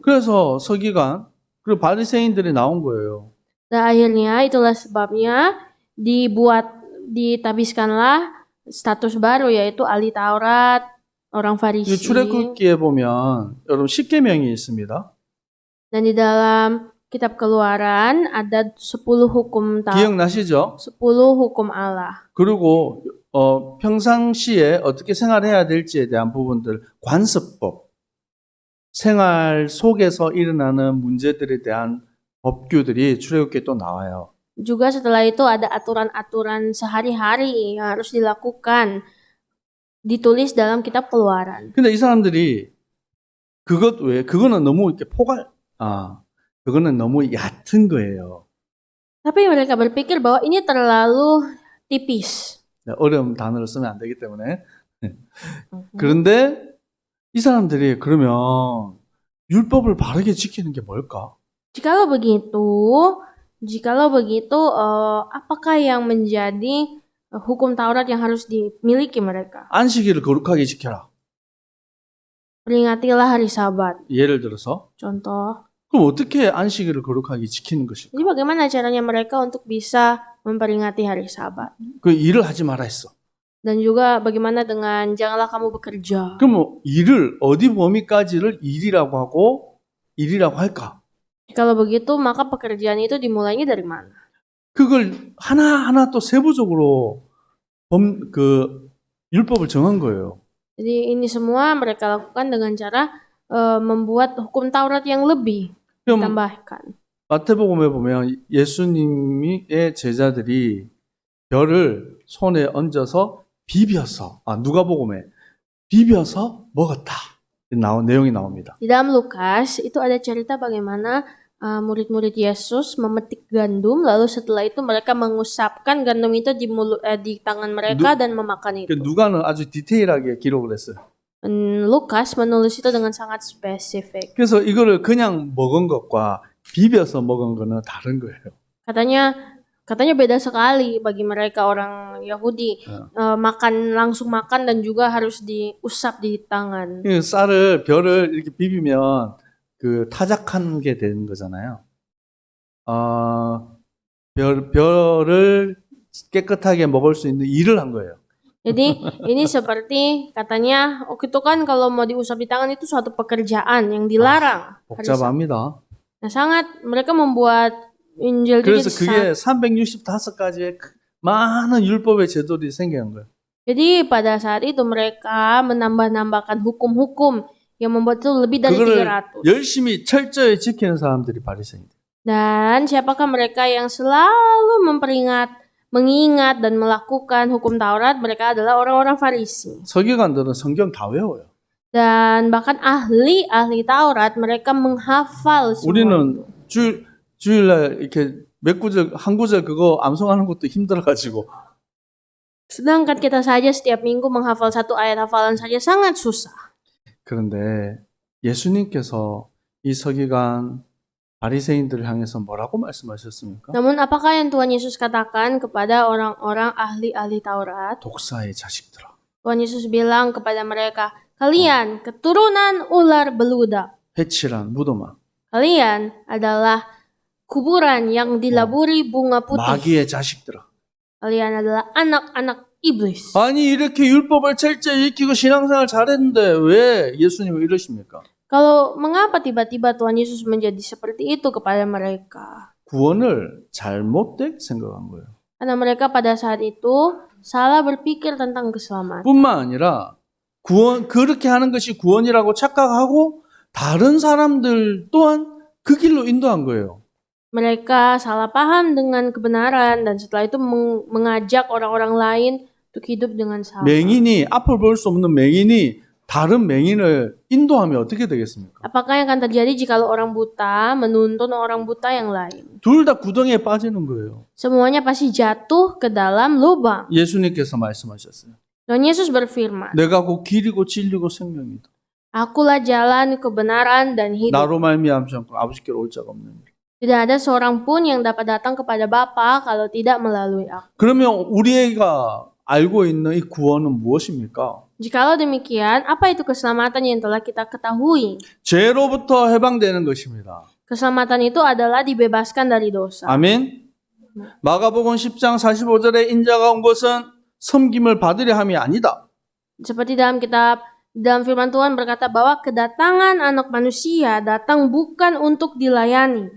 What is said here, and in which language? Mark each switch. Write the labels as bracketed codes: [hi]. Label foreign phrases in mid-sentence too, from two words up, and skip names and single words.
[ko] 그래서 서기관 그리고 바리새인들이 나온 거예요. [id] Dan akhirnya itulah sebabnya ditabiskanlah status baru yaitu ahli Taurat, orang Farisi. [ko] 출애굽기에 보면 여러분 10계명이 있습니다. [id] Dan di dalam kitab Keluaran ada 10 hukum Taurat. [ko] 기억나시죠? [id] 10 hukum Allah. [ko] 그리고 평상시에 어떻게 생활해야 될지에 대한 부분들, 관습법, 생활 속에서 일어나는 문제들에 대한 법규들이 출애굽기에 또 나와요. [id] Juga setelah itu ada aturan-aturan sehari-hari yang harus dilakukan, ditulis dalam kitab Keluaran. [ko] 근데 이 사람들이 그거는 너무 이렇게 그거는 너무 얕은 거예요. [id] Tapi mereka berpikir bahwa ini terlalu tipis. [ko] 어려운 단어를 쓰면 안 되기 때문에. 그런데 이 사람들이 그러면 율법을 바르게 지키는 게 뭘까? [id] Jikalau begitu, apakah yang menjadi hukum Taurat yang harus dimiliki mereka? [ko] 안식일을 거룩하게 지켜라. [id] Peringatilah hari Sabat. [ko] 예를 들어서. [id] Contoh. [ko] 그럼 어떻게 안식일을 거룩하게 지키는 것일까? [id] Jadi bagaimana caranya mereka untuk bisa memperingati hari Sabat? [ko] 그 일을 하지 마라 했어. [id] Dan juga bagaimana dengan janganlah kamu bekerja. [ko] 그럼 일을 어디 범위까지를 일이라고 할까? [id] Kalau begitu maka pekerjaan itu dimulainya dari mana? [ko] 그걸 하나하나 또 세부적으로 율법을 정한 거예요. [id] Jadi ini semua mereka lakukan dengan cara membuat hukum Taurat yang lebih ditambahkan. [ko] 마태복음에 보면 예수님의 제자들이 별을 손에 얹어서 비벼서 누가복음에 비벼서 먹었다. 내용이 나옵니다. [id] Di dalam Lukas itu ada cerita bagaimana murid-murid Yesus memetik gandum, lalu setelah itu mereka mengusapkan gandum itu di tangan mereka dan memakan itu. [ko] 누가는 아주 디테일하게 기록을 했어요. [id] Lukas menulis itu dengan sangat spesifik. [ko] 그래서 이거를 그냥 먹은 것과 비벼서 먹은 거는 다른 거예요. [id] Katanya beda sekali bagi mereka orang Yahudi. Langsung makan dan juga harus diusap di tangan. [ko] 그 벼를 이렇게 비비면 그 타작한 게 되는 거잖아요. 벼를 깨끗하게 먹을 수 있는 일을 한 거예요. [id] Jadi ini seperti katanya, itu kan kalau mau diusap di tangan itu suatu pekerjaan yang dilarang. [ko] 복잡합니다. [id] Nah, mereka membuat Injil [ko] 그래서 그게 365가지의 많은 율법의 제도들이 생겨난 거예요. [id] Jadi pada saat itu mereka menambah-nambahkan hukum-hukum yang membuat itu lebih dari [ko] 그거를 300. 열심히 철저히 지키는 사람들이 바리새인들. [id] Dan siapakah mereka yang selalu mengingat dan melakukan hukum Taurat? Mereka adalah orang-orang Farisi. [ko] 서기관들은 성경 다 외워요. [id] Dan bahkan ahli Taurat mereka menghafal semua. [ko] 우리는 주일날 이렇게 한 구절 그거 암송하는 것도 힘들어가지고. [id] Sedangkan kita saja setiap minggu menghafal satu ayat hafalan saja sangat susah. [ko] 그런데 예수님께서 이 서기관 바리새인들을 향해서 뭐라고 말씀하셨습니까? [id] Namun apakah yang Tuhan Yesus katakan kepada orang-orang ahli Taurat? [ko] 독사의 자식들아. [id] Tuhan Yesus bilang kepada mereka, kalian keturunan ular beludak. [ko] 해칠한 무덤아. [id] Kalian adalah kuburan yang dilaburi bunga putih. [ko] 마귀의 자식들아. [id] Kalian adalah anak-anak iblis. [ko] 아니 이렇게 율법을 철저히 지키고 신앙생활 잘했는데 왜 예수님은 이러십니까? [id] Kalau mengapa tiba-tiba Tuhan Yesus menjadi seperti itu kepada mereka? [ko] 구원을 잘못되게 생각한 거예요. [id] Karena mereka pada saat itu salah berpikir tentang keselamatan. [ko] 뿐만 아니라 그렇게 하는 것이 구원이라고 착각하고 다른 사람들 또한 그 길로 인도한 거예요. [id] Mereka salah paham dengan kebenaran dan setelah itu mengajak orang-orang lain untuk hidup dengan salah. [ko] 맹인이 앞을 볼 수 없는 맹인이 다른 맹인을 인도하면 어떻게 되겠습니까? [id] Apakah yang akan terjadi jika orang buta menuntun orang buta yang lain? [ko] 둘 다 구덩이에 빠지는 거예요. [id] Semuanya pasti jatuh ke dalam lubang. [ko] 예수님께서 말씀하셨어요. [id] Tuhan Yesus berfirman, [ko] 내가 곧 길이고 진리고 생명이다. [id] Akulah jalan, kebenaran, dan hidup. [ko] 나로 말미암지 않고 아버지께로 올 자가 없느니라. [id] Tidak ada seorang pun yang dapat datang kepada Bapa kalau tidak melalui aku. [ko] 그러면 우리가 알고 있는 이 구원은 무엇입니까? [id] Jikalau demikian, apa itu keselamatan yang telah kita ketahui? [ko] 죄로부터 해방되는 것입니다. [id] Keselamatan itu adalah dibebaskan dari dosa. [ko] 아멘. 마가복음 10장 45절에 인자가 온 것은 섬김을 받으려 함이 아니다. [id] Seperti dalam firman Tuhan berkata bahwa kedatangan anak manusia datang bukan untuk dilayani.